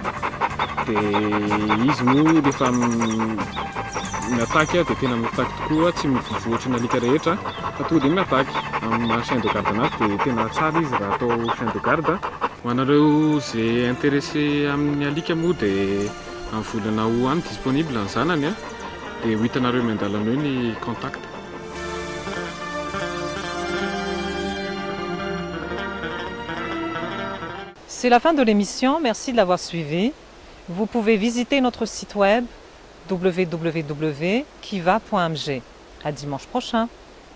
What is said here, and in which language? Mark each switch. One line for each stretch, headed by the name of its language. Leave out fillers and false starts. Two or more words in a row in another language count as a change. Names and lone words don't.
Malagasy: Dia izy moa rehefa miataky dia tena miataky tokoa, tsy mivovoatra ny alika rehetra fa tonga dia miataky. Amin'ny
French: chien de garde
Malagasy: anazy dia tena tsara izy raha atao
French: chien de garde.
Malagasy: Ho anareo izay intéressé amin'ny alika moa dia amin'ny volana ho any disponible ny zanany a, dia ho hitanareo miandalana eo ny contact.
French: C'est la fin de l'émission, merci de l'avoir suivi. Vous pouvez visiter notre site web www.kiva.mg. À dimanche prochain.